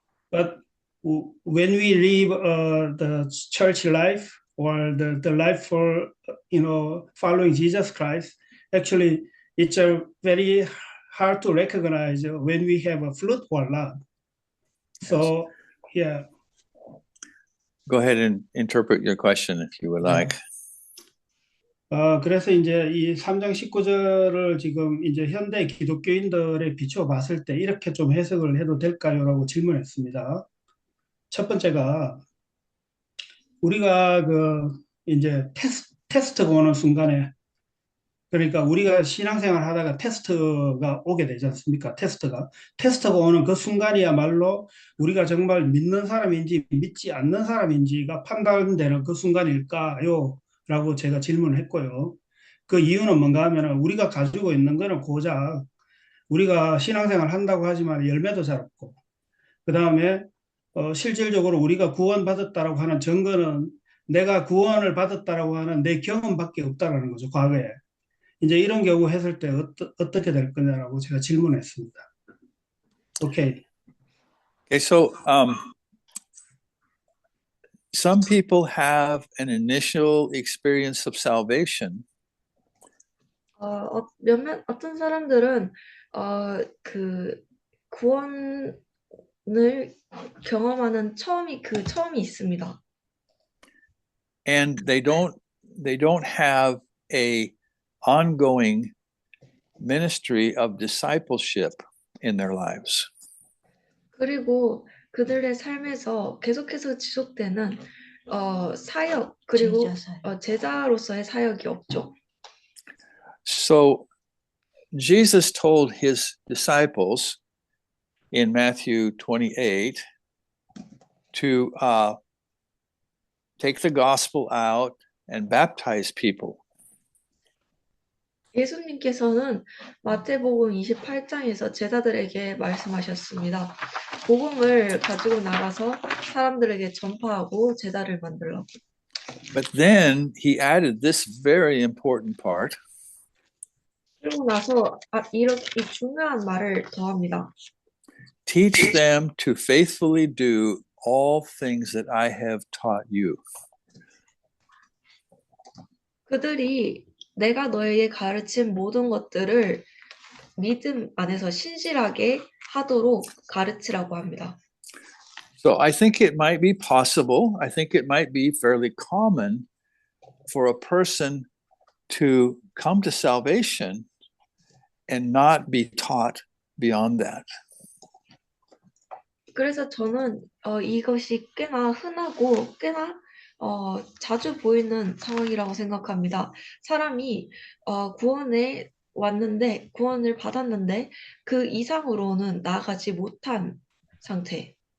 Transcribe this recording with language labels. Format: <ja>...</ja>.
<en>But when we live the church life or the life for following Jesus Christ, actually it's very hard to recognize when we have a fruit or not. So yeah. Go ahead and interpret your question if you would like.</en> <ko>그래서 이제 이 3장 19절을 지금 이제 현대 기독교인들에 비추어 봤을 때 이렇게 좀 해석을 해도 될까요?라고 질문했습니다. 첫 번째가 우리가 이제 테스트가 오는 순간에, 그러니까 우리가 신앙생활 하다가 테스트가 오게 되지 않습니까? 테스트가 오는 그 순간이야말로 우리가 정말 믿는 사람인지 믿지 않는 사람인지가 판단되는 그 순간일까요? 라고 제가 질문을 했고요. 그 이유는 뭔가 하면 우리가 가지고 있는 거는 고작 우리가 신앙생활 한다고 하지만 열매도 잘 없고, 그 다음에 실질적으로 우리가 구원받았다라고 하는 증거는 내가 구원을 받았다라고 하는 내 경험밖에 없다라는 거죠, 과거에. 이제 이런 경우 했을 때 어떻게 될 거냐라고 제가 질문했습니다.</ko> <en>Okay. Okay, so some people have an initial experience of salvation,</en> <ko>어떤 사람들은 그 구원을 경험하는 처음이 있습니다.</ko> <en>and they don't have a ongoing ministry of discipleship in their lives.</en> <ko>그리고 그들의 삶에서 계속해서 지속되는 사역 그리고 제자로서의 사역이 없죠.</ko> <en>So Jesus told his disciples in Matthew 28 to take the gospel out and baptize people.</en> <ko>예수님께서는 마태복음 28장에서 제자들에게 말씀하셨습니다. 복음을 가지고 나가서 사람들에게 전파하고 제자를 만들라고.</ko> <en>But then he added this very important part.</en> <ko>그러고 나서 이렇게 이 중요한 말을 더합니다.</ko> <en>Teach them to faithfully do all things that I have taught you.</en> <ko>그들이 내가 너에게 가르친 모든 것들을 믿음 안에서 신실하게 하도록 가르치라고 합니다.</ko> <en>So I think it might be possible, I think it might be fairly common for a person to come to salvation and not be taught beyond that.</en> <ko>그래서 저는 이것이 꽤나 흔하고 꽤나 자주 보이는 상황이라고 생각합니다. 사람이 구원에 왔는데 구원을 받았는데 그 이상으로는 나아가지 못한 상태.</ko>